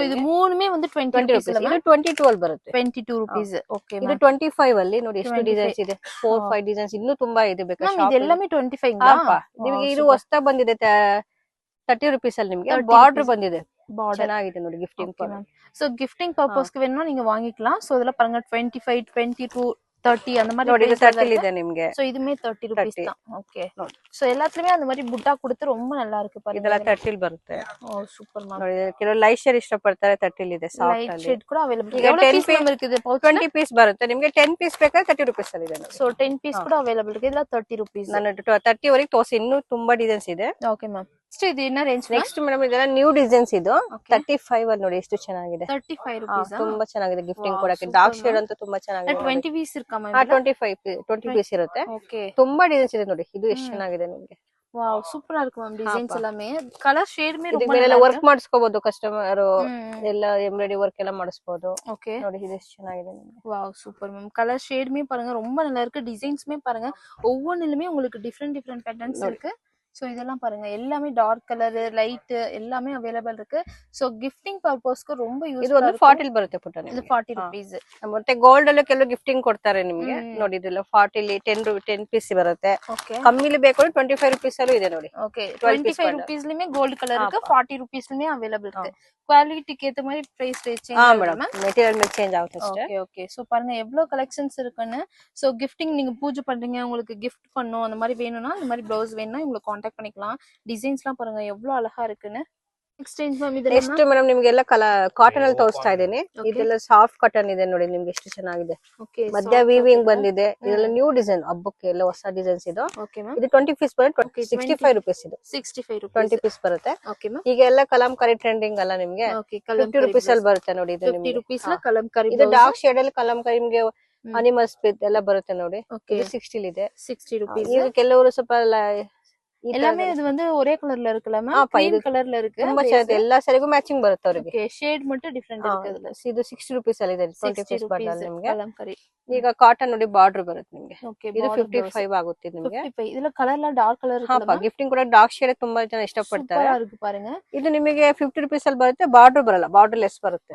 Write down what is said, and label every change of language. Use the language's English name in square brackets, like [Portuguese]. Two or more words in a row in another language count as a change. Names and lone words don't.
[Kannada] ಸೊ ಇದು ಮೂರುமே ಒಂದು 20 ರೂಪೀಸ್ ಇದು 22 ಅಲ್ಲಿ ಬರುತ್ತೆ. 22 ರೂಪೀಸ್. ಓಕೆ ಇದು 25 ಅಲ್ಲಿ ನೋಡಿ ಎಷ್ಟು ಡಿಸೈನ್ಸ್ ಇದೆ. 4 5 ಡಿಸೈನ್ಸ್ ಇನ್ನೂ ತುಂಬಾ ಇದೆ ಬೇಕಾ ಶಾಪ್. ಇದೆಲ್ಲமே 25 ನಿಮಗೆ ಇದು ಹೊಸತಾ ಬಂದಿದೆ 30 ರೂಪೀಸ್ ಅಲ್ಲಿ ನಿಮಗೆ. ಬಾರ್ಡರ್ ಬಂದಿದೆ, ಚೆನ್ನಾಗಿದೆ ನೋಡಿ ಗಿಫ್ಟಿಂಗ್. [Tamil] சோ [English] gifting purposeக்கு [Tamil] வேணும்னா நீங்க வாங்கிக்கலாம். சோ இதெல்லாம் பாருங்க 25 22 30 அந்த மாதிரி [Kannada] ನೋಡಿ 30 ಇದೆ ನಿಮಗೆ. [Tamil] சோ இதுமே 30 ರೂಪೀಸ್ தான். ಓಕೆ சோ எல்லாத்துலயே அந்த மாதிரி ಬುಟ್ಟ கொடுத்து ரொம்ப நல்லா இருக்கு பாருங்க. [Kannada] ಇದೆಲ್ಲ 30 ಬರುತ್ತೆ. ಓ [English] super ma'am. [Kannada] ನೋಡಿ ಕೆಲವು [English] light shade [Kannada] ಇಷ್ಟಪಡ್ತಾರೆ, 30 ಇದೆ. ಸಾಫ್ಟ್ ಅಲ್ಲಿ [English] light shade [Kannada] ಕೂಡ ಅವೈಲೇಬಲ್ ಇದೆ. 10 ಪೀಸ್ ಇರುತ್ತೆ. 20 ಪೀಸ್ ಬರುತ್ತೆ ನಿಮಗೆ. 10 ಪೀಸ್ ಬೇಕಾದ್ರೆ 30 ರೂಪೀಸ್ ಅಲ್ಲಿ ಇದೆ. ಸೋ 10 ಪೀಸ್ ಕೂಡ ಅವೈಲೇಬಲ್ ಇದೆ. ಇದೆಲ್ಲ 30 ರೂಪೀಸ್. ನಾನು 30 ವರೆಗೆ ತೋರಿಸಿ, ಇನ್ನೂ ತುಂಬಾ ಡಿಸೈನ್ಸ್ ಇದೆ. [English] okay ma'am. [Kannada] ಇದು ಇನ್ನ ರೇಂಜ್ [English] next madam [Kannada] ಇದೆಲ್ಲ [English] new designs. [Kannada] ಇದು 35 ಅಲ್ಲಿ ನೋಡಿ ಎಷ್ಟು ಚೆನ್ನಾಗಿದೆ. 35 ರೂಪೀಸ್ ತುಂಬಾ ಚೆನ್ನಾಗಿದೆ ಗಿಫ್ಟಿಂಗ್ ಕೊಡಕ್ಕೆ. [English] dark shade [Kannada] ಅಂತೂ ತುಂಬಾ ಚೆನ್ನಾಗಿದೆ. 20 ಪೀಸ್ ಇರ್ಕಾ ಮ್ಯಾಮ್? 20 ಪೀಸ್ ಇರುತ್ತೆ. ಓಕೆ ತುಂಬಾ ಡಿಸೈನ್ಸ್ ಇದೆ ನೋಡಿ. ಇದು ಎಷ್ಟು ಚೆನ್ನಾಗಿದೆ ನಿಮಗೆ. [English] wow super [Kannada] ಇருக்கு ಮ್ಯಾಮ್. ಡಿಸೈನ್ಸ್ ಎಲ್ಲಾமே [English] colour shade [Kannada] ಮೇಲೆ ಇದಕ್ಕೆ ಎಲ್ಲ ವರ್ಕ್ ಮಾಡಿಸ್ಕೋಬಹುದು ಕಸ್ಟಮರ್. ಎಲ್ಲ [English] embroidery work [Kannada] ಎಲ್ಲ ಮಾಡಿಸ್ಬೋದು. ஓகே ನೋಡಿ ಇದು ಎಷ್ಟು ಚೆನ್ನಾಗಿದೆ ನಿಮಗೆ. [English] wow super ma'am. [Tamil] கலர் ஷேடுமே பாருங்க ரொம்ப நல்லா இருக்கு. டிசைன்ஸ்மே பாருங்க ஒவ்வொன்றிலுமே உங்களுக்கு [English] different patterns [Tamil] இருக்கு. சோ இதெல்லாம் பாருங்க எல்லாமே [English] dark colour light [Tamil] எல்லாமே அவைலபிள் இருக்கு. சோ [English] gifting purposeக்கு [Tamil] ரொம்ப ಯೂಸ್ [Kannada] ಇದು ಒಂದು 40 ಬರುತ್ತೆ ಪುಟ್ಟ ನಿಮಗೆ. ಇದು 40 ರೂಪೀಸ್. ಮತ್ತೆ ಗೋಲ್ಡ್ ಅಲ್ಲಿ ಕೆಲವು ಗಿಫ್ಟಿಂಗ್ ಕೊಡ್ತಾರೆ ನಿಮಗೆ. ನೋಡಿ ಇದೆಲ್ಲ 40 ಅಲ್ಲಿ 10 ಪೀಸ್ ಬರುತ್ತೆ. ಕಮ್ಮಿಲಿ ಬೇಕು 25 ರೂಪೀಸ್ ಅಲ್ಲೂ ಇದೆ ನೋಡಿ. ಓಕೆ 25 ರೂಪೀಸ್ಲಿಮೇ ಗೋಲ್ಡ್ ಕಲರ್ இருக்கு. 40 ರೂಪೀಸ್ಲಿಮೇ ಅವೇಲೇಬಲ್ இருக்கு. ಕ್ವಾಲಿಟಿಗೆ [Tamil] ಏத்த மாதிரி [English] price change [Kannada] ಮೇಡಮ್. ಮೆಟೀರಿಯಲ್ ಮೇಲೆ ಚೇಂಜ್ ಆಗುತ್ತೆ ಅಷ್ಟೇ. [English] okay okay so [Tamil] பாருங்க எவ்வளவு கலெக்ஷன்ஸ் இருக்குன்னு. சோ கிஃப்டிங் நீங்க பூஜை பண்றீங்க, உங்களுக்கு gift பண்ணனும் அந்த மாதிரி வேணும்னா இந்த மாதிரி ப்ளவுஸ் வேணும்னா உங்களுக்கு கான்டாக்ட் பண்ணிக்கலாம். டிசைன்ஸ்லாம் பாருங்க எவ்வளவு அழகா இருக்குன்னு. [English] next range ma'am [Kannada] ಇದೆಲ್ಲ [English] next madam [Kannada] ನಿಮಗೆಲ್ಲ ಕಾಟನ್ ಅಲ್ಲಿ ತೋರಿಸ್ತಾ ಇದ್ದೀನಿ. ಇದೆಲ್ಲ [English] soft cotton [Kannada] ಇದೆ ನೋಡಿ ನಿಮ್ಗೆ ಎಷ್ಟು ಚೆನ್ನಾಗಿದೆ. ಓಕೆ ಮಧ್ಯ ವೀವಿಂಗ್ ಬಂದಿದೆ. ಇದೆಲ್ಲ [English] new design, [Kannada] ಹಬ್ಬಕ್ಕೆ ಎಲ್ಲ ಹೊಸ ಡಿಸೈನ್ಸ್ ಇದು. [English] okay ma'am. [Kannada] ಇದು 20 ಪೀಸ್ ಬರುತ್ತೆ. 65 ರೂಪೀಸ್ ಇದು. 65 ರೂಪೀಸ್ 20 ಪೀಸ್ ಬರುತ್ತೆ. [English] okay ma'am. [Kannada] ಈಗ ಎಲ್ಲ ಕಲಂಕಾರಿ ಟ್ರೆಂಡಿಂಗ್ ಅಲ್ಲ ನಿಮ್ಗೆ. ಓಕೆ 50 ರೂಪೀಸ್ ಅಲ್ಲಿ ಬರುತ್ತೆ ನೋಡಿ. ಇದು 50 ರೂಪೀಸ್ ಲ ಕಲಂಕಾರಿ. ಇದು [English] dark shade [Kannada] ಅಲ್ಲಿ ಕಲಂಕಾರಿ ನಿಮ್ಗೆ ಅನಿಮಲ್ಸ್ ಎಲ್ಲ ಬರುತ್ತೆ ನೋಡಿ. ಇದು 60 ಇದೆ. 60 ರೂಪೀಸ್. ಈಗ ಕೆಲವರು ಸ್ವಲ್ಪ [Tamil] எல்லாமே இது வந்து ஒரே கலர்ல இருக்குல மேம்? கிரீம் கலர்ல இருக்கு. [Kannada] ತುಂಬಾ ಚೆನ್ನಾಗಿದೆ. ಎಲ್ಲಾ ಸರಿಗೂ ಮ್ಯಾಚಿಂಗ್ ಬರುತ್ತೆ ಅವರಿಗೆ. ಓಕೆ ಶೇಡ್ மட்டும் ಡಿಫರೆಂಟ್ ಇರುತ್ತೆ. ಇದು 60 ರೂಪೀಸ್ ಅಲ್ಲಿ ಇದೆ. 20 [English] piece bundle [Kannada] ನಿಮಗೆ. ಕಲಂಕಾರಿ. ಈಗ ಕಾಟನ್ ನೋಡಿ ಬಾರ್ಡರ್ ಬರುತ್ತೆ ನಿಮಗೆ. ಓಕೆ ಇದು 55 ಆಗುತ್ತೆ ನಿಮಗೆ. 55 ಇದೆಲ್ಲ ಕಲರ್ ಲ [English] dark colour [Kannada] ಇರುತ್ತೆ. ಗಿಫ್ಟಿಂಗ್ ಕೂಡ [English] dark shade [Kannada] ತುಂಬಾ ಜನ ಇಷ್ಟಪಡ್ತಾರೆ. ಸೂಪರ್ ಆಗಿ ಪಾருங்க. ಇದು ನಿಮಗೆ 50 ರೂಪೀಸ್ ಅಲ್ಲಿ ಬರುತ್ತೆ. ಬಾರ್ಡರ್ ಬರಲ್ಲ, [English] border less [Kannada] ಬರುತ್ತೆ.